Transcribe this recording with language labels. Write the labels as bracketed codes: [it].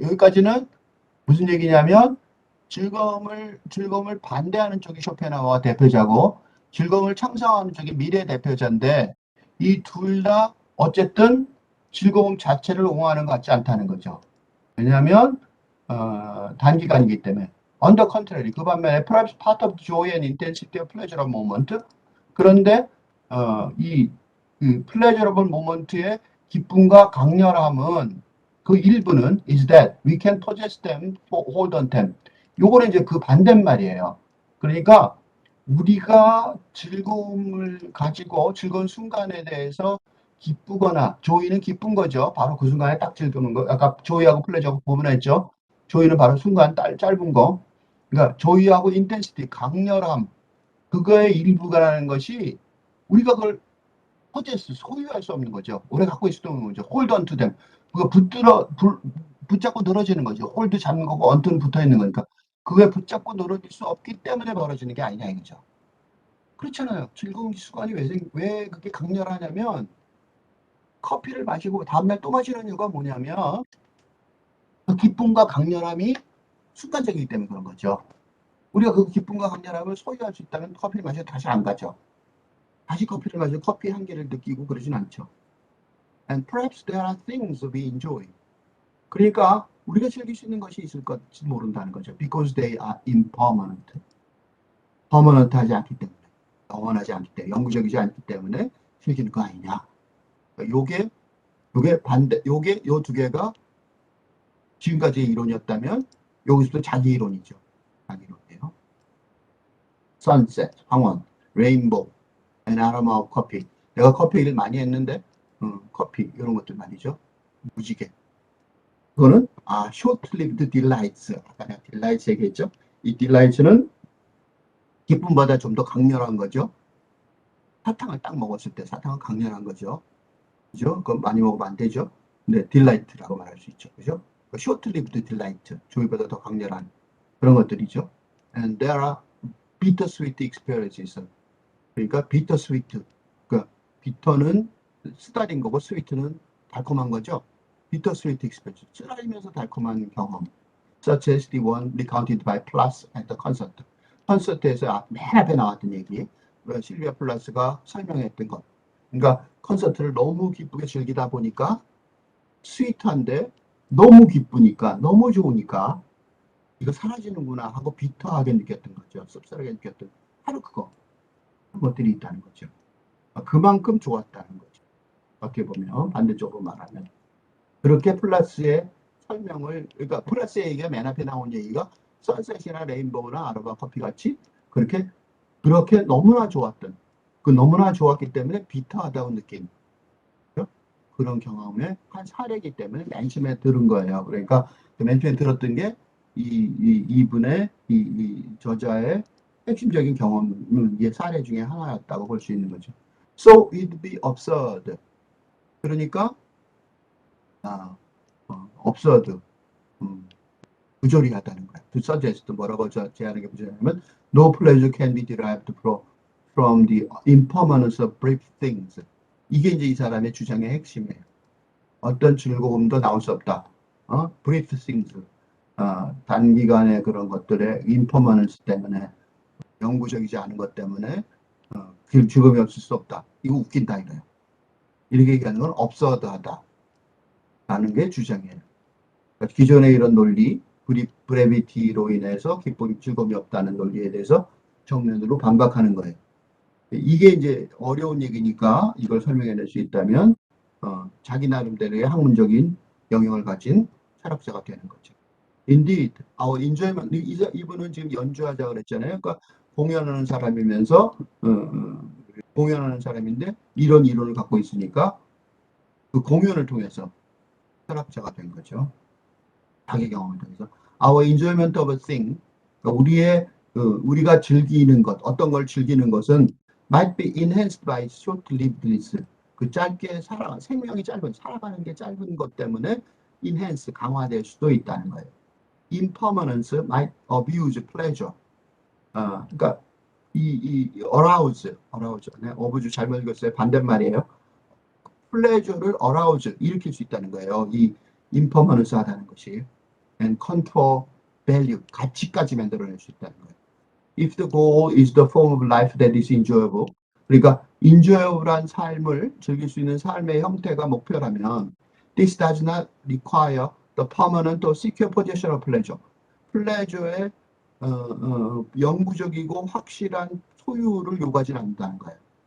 [ko] 여기까지는 무슨 얘기냐면 즐거움을 반대하는 쪽이 쇼펜하우어 대표자고 즐거움을 창성하는 쪽이 미래 대표자인데 이 둘 다 어쨌든 즐거움 자체를 옹호하는 것 같지 않다는 거죠. 왜냐하면 단기간이기 때문에. [en] On the contrary, [ko] 그 반면에 [en] perhaps part of joy and intensity of pleasurable moment. 그런데 그 pleasurable moment의 [ko] 기쁨과 강렬함은 그 일부는 [en] is that we can possess them, hold on them. [ko] 요거는 이제 그 반대말이에요. 그러니까 우리가 즐거움을 가지고 즐거운 순간에 대해서 기쁘거나 조이는 기쁜 거죠. 바로 그 순간에 딱 즐기는 거. 아까 조이하고 플레저하고 구분했죠. 조이는 바로 순간 짧은 거. 그러니까 조이하고 인텐시티, 강렬함, 그거의 일부가라는 것이 우리가 그걸 포제스, 소유할 수 없는 거죠. 오래 갖고 있을 수 없는 거죠. 홀드 언투 댐. 그거 붙잡고 늘어지는 거죠. 홀드 잡는 거고 언투는 붙어 있는 거니까. 그게 붙잡고 늘어질 수 없기 때문에 벌어지는 게 아니냐 이거죠. 그렇잖아요. 즐거운 순간이 왜 그렇게 강렬하냐면 커피를 마시고 다음날 또 마시는 이유가 뭐냐면 그 기쁨과 강렬함이 순간적이기 때문에 그런 거죠. 우리가 그 기쁨과 강렬함을 소유할 수 있다면 커피를 마셔도 다시 안 가죠. 다시 커피를 마셔도 커피 향기를 느끼고 그러진 않죠. [en] And perhaps there are things we enjoy. [ko] 그러니까 우리가 즐길 수 있는 것이 있을 것지 모른다는 거죠. [en] Because they are impermanent. [ko] 퍼머넌트하지 않기 때문에, 영원하지 않기 때문에, 영구적이지 않기 때문에 즐기는 거 아니냐. 요게 반대, 요 두 개가 지금까지의 이론이었다면 여기서부터 자기 이론이죠. 자기 이론이에요. [en] Sunset, 황혼, Rainbow, and aroma of coffee. [ko] 내가 커피 일 많이 했는데 커피 이런 것들 말이죠. 무지개. [en] 그거는 short-lived delights. [ko] 아까 내가 delights 얘기했죠. 이 delights는 기쁨보다 좀 더 강렬한 거죠. 사탕을 딱 먹었을 때 사탕은 강렬한 거죠. 그죠? 그건 많이 먹으면 안 되죠. 네, delight라고 말할 수 있죠. 그죠? [en] short-lived delight, [ko] 조이보다 더 강렬한 그런 것들이죠. [en] And there are bittersweet experiences. [ko] 그러니까 bittersweet, 그러니까 bitter는 쓰다린 거고 sweet는 달콤한 거죠. [en] bittersweet experience, [ko] 쓰다리면서 달콤한 경험. [en] Such as the one recounted by Plath at the concert. [ko] 콘서트에서 맨 앞에 나왔던 얘기, 실비아 플라스가 설명했던 것. 그러니까 콘서트를 너무 기쁘게 즐기다 보니까 스위트한데 너무 기쁘니까 너무 좋으니까 이거 사라지는구나 하고 비터하게 느꼈던 거죠. 씁쓸하게 느꼈던 바로 그런 것들이 있다는 거죠. 그만큼 좋았다는 거죠. 어떻게 보면 반대쪽으로 말하면 그렇게 플라스의 설명을, 그러니까 플라스의 얘기가 맨 앞에 나온 얘기가 선셋이나 레인보우나 아로마 커피 같이 그렇게 너무나 좋았던, 그 너무나 좋았기 때문에 비터하다고 느낀 그런 경험의 한 사례이기 때문에 맨 처음에 들은 거예요. 그러니까 맨 처음에 들었던 게 이분의 이 저자의 핵심적인 경험은 이게 사례 중에 하나였다고 볼 수 있는 거죠. [en] So it'd be absurd. [ko] 그러니까 [en] absurd. [ko] 부조리하다는 거야. [en] To suggest [ko] 뭐라고 제안하는 게 부조리하냐면 [en] no pleasure can be derived from the impermanence of brief things. [ko] 이게 이제 이 사람의 주장의 핵심이에요. 어떤 즐거움도 나올 수 없다. [en] brief things. [ko] 단기간의 그런 것들의 impermanence 때문에 영구적이지 않은 것 때문에 즐거움이 없을 수 없다. 이거 웃긴다 이래요. 이렇게 얘기하는 건 absurd하다. 라는 게 주장이에요. 그러니까 기존의 이런 논리, 브레비티로 인해서 기쁨, 즐거움이 없다는 논리에 대해서 정면으로 반박하는 거예요. 이게 이제 어려운 얘기니까 이걸 설명해낼 수 있다면 자기 나름대로의 학문적인 영역을 가진 철학자가 되는 거죠. [en] Indeed, our enjoyment. [ko] 이분은 지금 연주하자 그랬잖아요. 그러니까 공연하는 사람이면서 공연하는 사람인데 이런 이론을 갖고 있으니까 그 공연을 통해서 철학자가 된 거죠. 자기 경험을 통해서. [en] Our enjoyment of a thing, [ko] 그러니까 우리가 즐기는 것, 어떤 걸 즐기는 것은 [en] might be enhanced by short-livedness. [ko] 그 짧게 생명이 살아가는 게 짧은 것 때문에 enhance, 강화될 수도 있다는 거예요. [en] Impermanence might abuse pleasure. [ko] 그러니까 arouse, 네, abuse 잘못 읽었어요. 반대말이에요. pleasure를 arouse, 일으킬 수 있다는 거예요. 이 impermanence 하다는 것이. [en] and control value, [ko] 가치까지 만들어낼 수 있다는 거예요. [en] If the goal is the form of life that is enjoyable, 그러니까 enjoyable한 [ko] 삶을 즐길 수 있는 삶의 형태가 목표라면 [en] this does not require the permanent or secure possession of pleasure. [ko] pleasure의 영구적이고 확실한 소유를 요구하지 않는다는 거예요.